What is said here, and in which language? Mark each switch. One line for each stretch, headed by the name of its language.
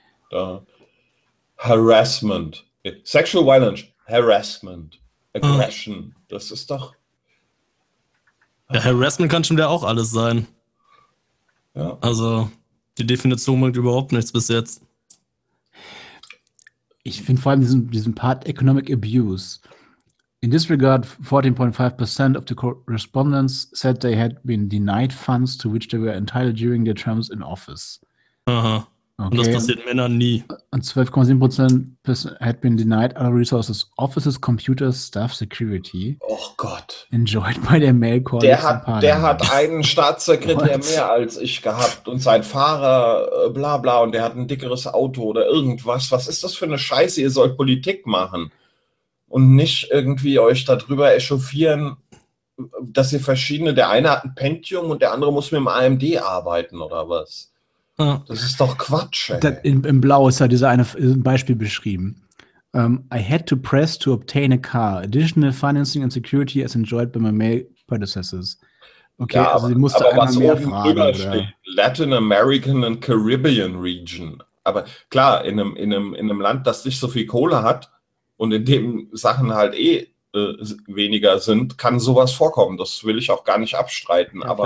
English: Da. Harassment. Sexual Violence. Harassment. Aggression. Oh.
German: Das ist doch... Ja, Harassment kann schon wieder auch alles sein. Ja. Also, die Definition bringt überhaupt nichts bis jetzt. Ich finde vor allem diesen Part Economic Abuse.
English: In this regard, 14.5% of the respondents said they had been denied funds to which they were entitled during their terms in office.
German: Aha. Okay. Und das passiert Männern nie.
English: Und 12.7% had been denied other resources, offices, computers, staff, security.
German: Oh Gott.
English: Enjoyed by their mail calls.
German: Der hat einen Staatssekretär mehr als ich gehabt und sein Fahrer bla bla und der hat ein dickeres Auto oder irgendwas. Was ist das für eine Scheiße? Ihr sollt Politik machen und nicht irgendwie euch darüber echauffieren, dass ihr verschiedene, der eine hat ein Pentium und der andere muss mit dem AMD arbeiten oder was? Das ist doch Quatsch, ey. In Blau ist ja dieser eine Beispiel beschrieben.
English: I had to press to obtain a car. Additional financing and security as enjoyed by my male predecessors.
German: Okay, ja, also sie musste einmal mehr fragen. Aber was oben drüber steht,
English: Latin American and Caribbean Region.
German: Aber klar, in einem Land, das nicht so viel Kohle hat und in dem Sachen halt weniger sind, kann sowas vorkommen. Das will ich auch gar nicht abstreiten. Ja, aber